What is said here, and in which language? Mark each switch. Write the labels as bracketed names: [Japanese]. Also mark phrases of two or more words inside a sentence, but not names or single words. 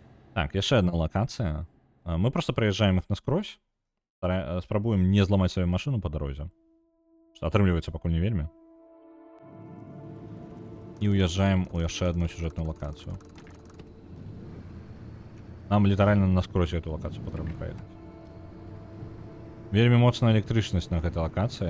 [Belarusian] Так, яшчэ одна локацыя. [Russian] Мы просто проезжаем их наскрозь. [Belarusian] Спрабуем не зламаць сваю машину по дарозе. Што атрымліваецца пакуль не вельмі. І уязджаем у яшчэ одну сюжэтную локацыю. Нам літаральна наскрозь эту локацыю патрэбна праехаць. Вельмі моцная электрычнасць на гэтай локацыі.